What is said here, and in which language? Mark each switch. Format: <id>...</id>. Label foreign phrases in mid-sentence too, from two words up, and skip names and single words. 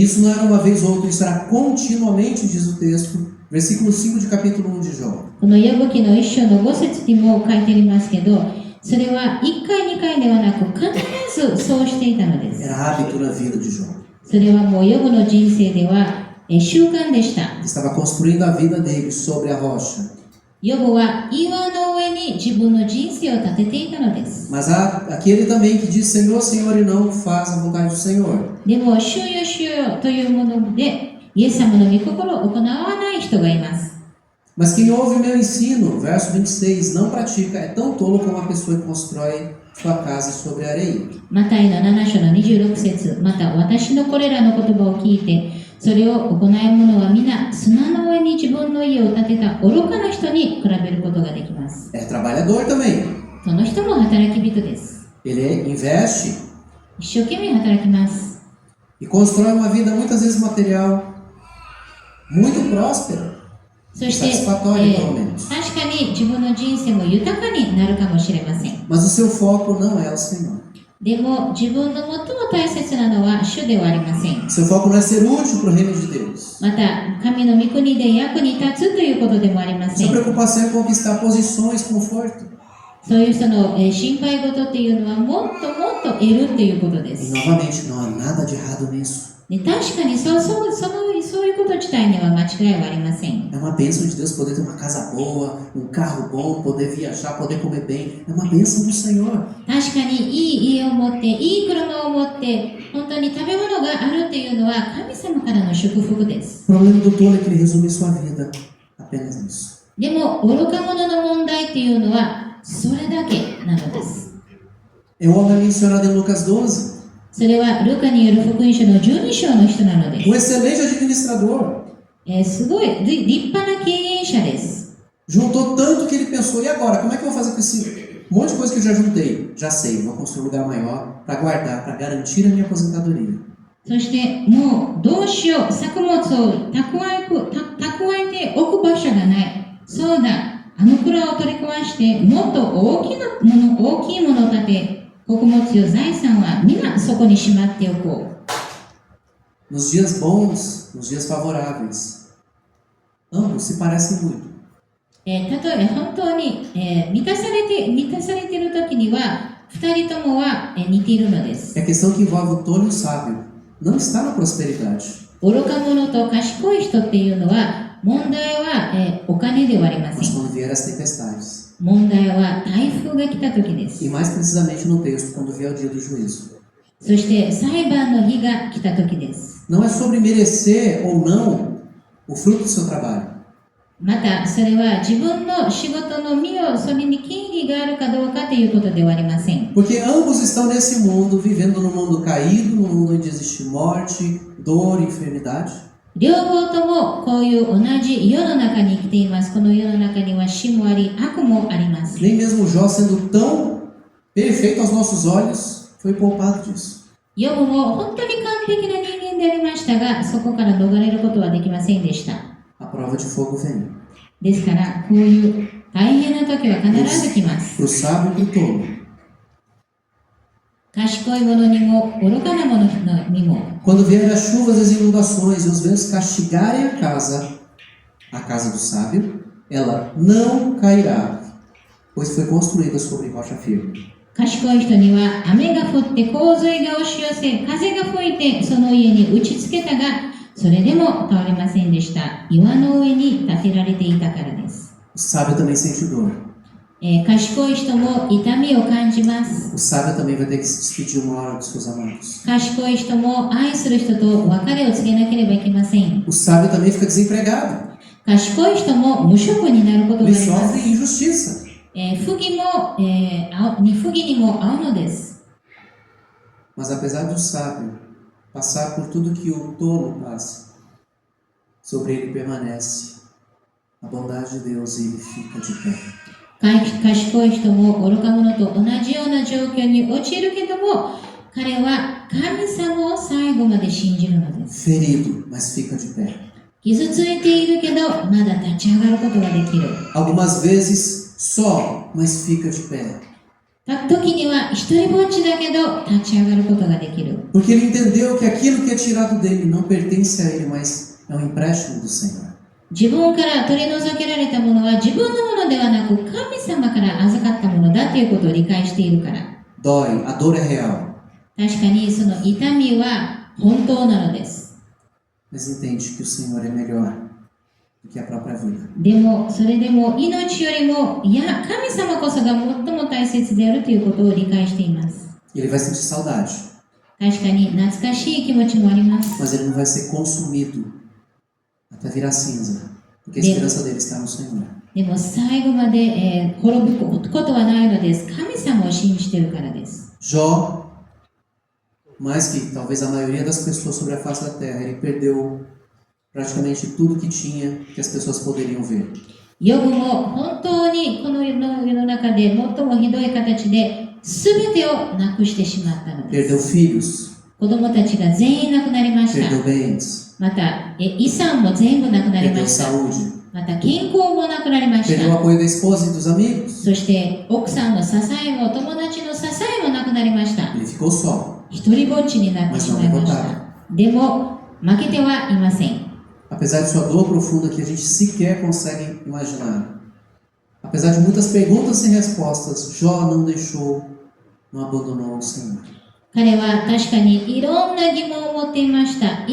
<pt>Isso não era uma vez ou outra, isso era continuamente, diz o texto, versículo 5 de capítulo 1 de Jó.</pt> <ja>このヨブ記の一章の5節にも書いてありますけど、それは1回2回ではなく必ずそうしていたのです。</ja> <pt>Era hábito na vida de Jó.</pt> <ja>それはもうヨブの人生では習慣でした。</ja> <pt>Estava construindo a vida dele sobre a rocha.</pt> <ja>ヨブは岩の上に自分の人生を建てていたのです。</ja> <pt>Mas há aquele também que diz Senhor, Senhor e não faz a vontade do Senhor.</pt> <ja>でも主よ主よというものでイエス様の御心を行わない人がいます。</ja> <pt>Mas quem ouve o meu ensino, verso 26, não pratica, é tão tolo como uma pessoa que constrói sua casa sobre a areia.</pt> <ja>マタイの7章の26節、また私のこれらの言葉を聞いてそれを行う者は皆砂の上に自分の家を建てた愚かな人に比べることができます。</ja> <pt>É trabalhador também.</pt> <ja>その人も働き人です。</ja> <pt>Ele investe</pt> <ja>一生懸命働きます。</ja> <pt>e constrói uma vida muitas vezes material muito próspera,</pt> <ja>そして、</ja> <pt>satisfatória pelo menos.</pt> <ja>確かに自分の人生も豊かになるかもしれません。</ja> <pt>Mas o seu foco não é o Senhor.</pt> <ja>でも自分の最も大切なのは主ではありません。</ja> <pt>Seu foco não é ser útil para o reino de Deus.</pt> <ja>また神の御国で役に立つということでもありませ</ja> <pt>Sua</pt> <ja>ん。</ja> <pt>preocupação é conquistar posições, conforto.</pt> <ja>そういう人の心配事っていうのはもっともっと得るっていうことで</ja> <pt>E</pt> <ja>す。</ja> <pt>novamente, não há nada de errado nisso.</pt> <ja>で確かにそういうこと自体には間違いはありません。</ja> <pt>É uma bênção de Deus poder ter uma casa boa, um carro bom, poder viajar, poder comer bem. É uma bênção do Senhor.</pt> <ja>確かにいい家を持っていい車を持って本当に食べ物があるっていうのは神様からの祝福です。</ja> <pt>O problema do tolo é que ele resume sua vida apenas nisso.</pt> <ja>でも愚か者の問題っていうのはそれだけなのです。</ja> <pt>É o homem mencionado em Lucas 12.</pt> <ja>それはルカによる福音書の12章の人なので</ja> <pt>Um excelente administrador.</pt> <ja>すごい立派な経営者です。</ja> <pt>Juntou tanto que ele pensou, e agora? Como é que eu vou fazer com esse monte de coisa que eu já juntei? Já sei, vou construir um lugar maior para guardar, para garantir a minha aposentadoria.</pt> <ja>そしてもうどうしよう、作物を蓄えておく場所がない。そうだ、あの蔵を取り壊してもっと大きいものを建て、穀物よ財産は皆そこにしまっておこう。</ja> <pt>Nos dias bons, nos dias favoráveis, ambos se parecem muito.</pt> <ja>例えば本当に、満たされている時には二人ともは、似ているのです。</ja> <pt>É a questão que envolve o tolo e o sábio. Não está na prosperidade,</pt> <ja>愚か者と賢い人っていうのは問題は、お金ではありませ</ja> <pt>mas</pt> <ja>ん。</ja> <pt>quando vier as tempestades.</pt> <ja>問題は台風が来た時で</ja> <pt>E</pt> <ja>す。</ja> <pt>mais precisamente no texto, quando vier o dia do juízo.</pt> <ja>そして裁判の日が来た時です。</ja> <pt>Não é sobre merecer ou não o fruto do seu trabalho.</pt> <ja>またそれは自分の仕事の身をそれに権利があるかどうかということではありません。</ja> <pt>Porque ambos estão nesse mundo, vivendo num mundo caído, num mundo onde existe morte, dor e enfermidade.</pt> <ja>両方ともこういう同じ世の中に生きています。この世の中には死もあり、悪もあります。</ja> <pt>Nem mesmo Jó, sendo tão perfeito aos nossos olhos, foi poupado disso.</pt> <ja>ヨブも本当に完璧な人間でありましたが、そこから逃れることはできませんでした。</ja> <pt>A prova de fogo vem.</pt> <ja>ですから、こういう大変な時は必ず来ます。</ja> <pt>Para o sábio e para o tolo.</pt> <ja>賢い者にも愚かな者にも、</ja> <pt>Quando vierem as chuvas, as inundações e os ventos castigarem a casa do sábio, ela não cairá, pois foi construída sobre rocha firme.</pt> <ja>賢い人には雨が降って洪水が押し寄せ、風が吹いてその家に打ちつけたが、それでも倒れませんでした。岩の上に建てられていたからです。</ja> <pt>O sábio também sente dor.</pt> <ja>賢い人も痛みを感じます。</ja> <pt>O sábio também vai ter que se despedir uma hora dos seus amados.</pt> <ja>賢い人も愛する人と別れを告げなければいけません。</ja> <pt>O sábio também fica desempregado.</pt> <ja>賢い人も無職になることがあ</ja> <pt>Ele</pt> <ja>ります。</ja> <pt>sofre injustiça.</pt> <ja>不義にも遭うのです。</ja> <pt>Mas apesar do sábio passar por tudo que o tolo passa, sobre ele permanece a bondade de Deus e ele fica de pé.</pt> <ja>賢い人も愚か者と同じような状況に陥るけども、彼は神様を最後まで信じるのです。</ja> <pt>Ferido, mas fica de pé.</pt> <ja>傷ついているけど、まだ立ち上がることができる。</ja> <pt>Algumas vezes só, mas fica de pé.</pt> <ja>時には一人ぼっちだけど、立ち上がることができる。</ja> <pt>Porque ele entendeu que aquilo que é tirado dele não pertence a ele, mas é um empréstimo do Senhor.</pt> <ja>自分から取り除けられたものは自分のものではなく、神様から預かったものだということを理解しているから。</ja> <pt>Dói, a dor é real.</pt> <ja>確かにその痛みは本当なのです。</ja> <pt>Mas entende que o Senhor é melhor do que a própria vida.</pt> <ja>でも、それでも命よりも、いや、神様こそが最も大切であるということを理解しています。</ja> <pt>Ele vai sentir saudade,</pt> <ja>確かに懐かしい気持ちもあります。</ja> <pt>mas ele não vai ser consumido até virar cinza, porque a esperança dele está no Senhor.</pt> <ja>でも最後まで、滅ぶことはないのです。神様を信じているからです。</ja> <pt>Jó, mais que talvez a maioria das pessoas sobre a face da terra, ele perdeu praticamente tudo que tinha que as pessoas poderiam ver.</pt> <ja>ヨブも本当にこの世の中で最もひどい形で全てをなくしてしまったのです。</ja> <pt>Perdeu filhos,</pt> <ja>子供たちが全員亡くなりました。</ja> <pt>perdeu bens,</pt> <ja>また、遺産も全部なくなりま</ja> <pt>perdeu</pt> <ja>した。</ja> <pt>saúde,</pt> <ja>また、健康もなくなりまし</ja> <pt>perdeu o</pt> <ja>た。</ja> <pt>apoio da esposa e dos amigos.</pt> <ja>そして奥さんの支えも友達の支えもなくなりました。</ja> <pt>Ele ficou só.</pt> <ja>一人ぼっちになってしまいました。でも負けてはいません。</ja> <pt>Apesar de sua dor profunda que a gente sequer consegue imaginar, apesar de muitas perguntas sem respostas, Jó não abandonou o Senhor.</pt> <ja>彼は確かにいろんな疑問を持っていました。</ja>